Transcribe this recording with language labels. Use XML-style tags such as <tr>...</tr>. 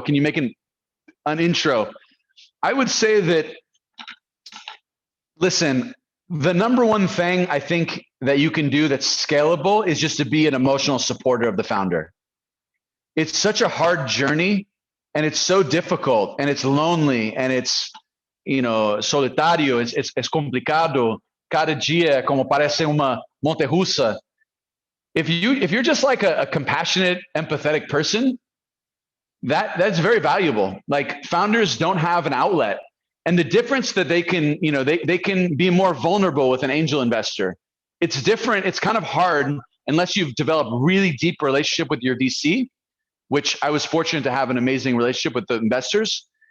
<en>Can you make an intro? I would say that, listen, the number one thing I think that you can do that's scalable is just to be an emotional supporter of the founder. It's such a hard journey, and it's so difficult, and it's lonely, and it's,</en> <pt>solitário, es complicado. Cada dia como parece uma montanha-russa.</pt> <en>If you're just like a compassionate, empathetic person, that's very valuable. Like, founders don't have an outlet. And the difference that they can, they can be more vulnerable with an angel investor. It's different. It's kind of hard unless you've developed really deep relationship with your VC, which I was fortunate to have an amazing relationship with the investors.</en>